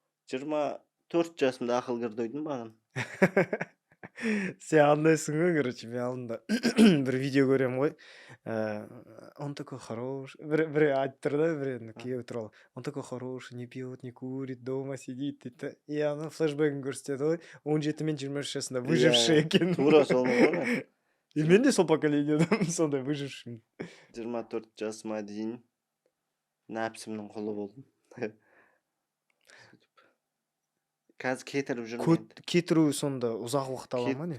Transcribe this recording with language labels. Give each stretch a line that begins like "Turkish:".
Kazakh: 24 жасымда ақыл кірді ойдым маған. Сен андайсың ғой, короче, мен алдында бір видео көремін ғой.
Russian: Он такой хороший.
Kazakh: Бір айтып тұр да, бір күйеуі туралы.
Russian: Он такой хороший, не пьет, не курит, дома сидит
Kazakh: дейді. И ана флешбегін көрсетеді ғой. 17 мен 23 жасында выживший екен. Тура сол ғой. И мен де сол поколениеден сондай выживший. 24 жасыма дейін нәпсімнің құлы болдым. Қазір кетіріп жүрмін. Кетіру сонда ұзақ уақыт ала ма не?